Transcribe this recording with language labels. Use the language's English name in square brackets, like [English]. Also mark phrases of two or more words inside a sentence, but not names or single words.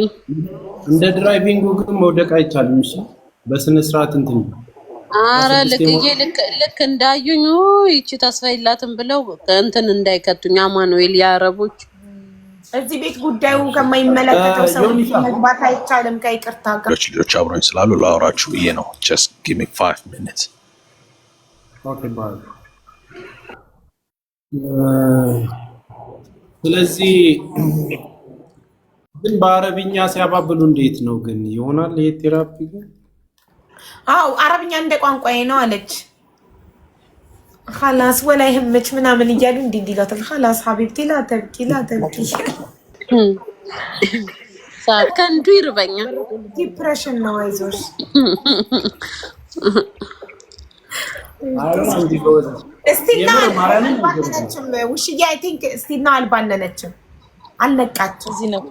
[Amharic] እንደ ድራይቪንግ ግን መውደቅ አይቻልም። እሺ በስነ ስርዓት እንትን አረ ልክ እንዳዩኝ ይቺ ተስፋ የላትም ብለው እንትን እንዳይከቱኝ አማኑኤል ያረቦች እዚህ ቤት ጉዳዩ ከማይመለከተው ሰው መግባት አይቻልም። ከይቅርታ ጋር ልጆች አብሮኝ ስላሉ ላወራችሁ ብዬ ነው። [English] just give me 5 minutes okay bye። [Amharic] ስለዚህ ግን በአረብኛ ሲያባብሉ እንዴት ነው ግን ይሆናል ይሄ ቴራፒ ግን? አው አረብኛ እንደ ቋንቋዬ ነው አለች። [Arabic] خلاص ولا يهمك [Amharic] ምናምን እያሉ እንዲላተል [Arabic] خلاص حبيبتي لا تبكي لا تبكي [Amharic] ከንዱ ይርበኛል። ዲፕሬሽን ነው አይዞሽ። እስቲና አልባነነችም ውሽዬ [English] I think [Amharic] እስቲና አልባነነችም አልነቃችም። እዚህ ነው